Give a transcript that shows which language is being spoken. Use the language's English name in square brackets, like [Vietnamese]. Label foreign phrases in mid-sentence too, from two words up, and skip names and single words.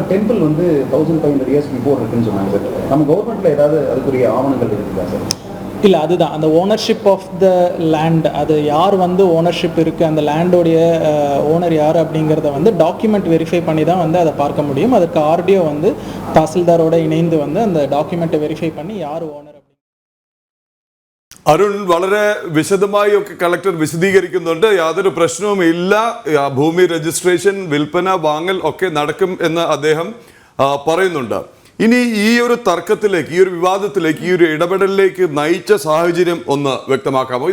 [Tamil] டெம்பிள் வந்து 1500 [English] years before [Tamil] இருக்குன்னு சொன்னாங்க சார். நம்ம கவர்மெண்ட்ல ஏதாவது அதுக்குரிய ஆவணங்கள் இருக்குதா சார்? இல்லை, அதுதான் அந்த [English] ownership of the land, [Tamil] அது யார் வந்து ஓனர்ஷிப் இருக்குது, அந்த லேண்டோடைய ஓனர் யார் அப்படிங்கிறத வந்து [English] document verify [Tamil] பண்ணி தான் வந்து அதை பார்க்க முடியும். அதுக்கு RDO வந்து தாசில்தாரோட இணைந்து வந்து அந்த [English] document-ai verify [Tamil] பண்ணி யார் ஓனர். [Malayalam] അരുൺ, വളരെ വിശദമായി ഒക്കെ കളക്ടർ വിശദീകരിക്കുന്നുണ്ട്, യാതൊരു പ്രശ്നവും ഇല്ല, ഭൂമി രജിസ്ട്രേഷൻ, വിൽപ്പന, വാങ്ങൽ ഒക്കെ നടക്കും എന്ന് അദ്ദേഹം പറയുന്നുണ്ട്. ഇനി ഈ ഒരു തർക്കത്തിലേക്ക്, ഈ ഒരു വിവാദത്തിലേക്ക്, ഈ ഒരു ഇടപെടലിലേക്ക് നയിച്ച സാഹചര്യം ഒന്ന് വ്യക്തമാക്കാമോ?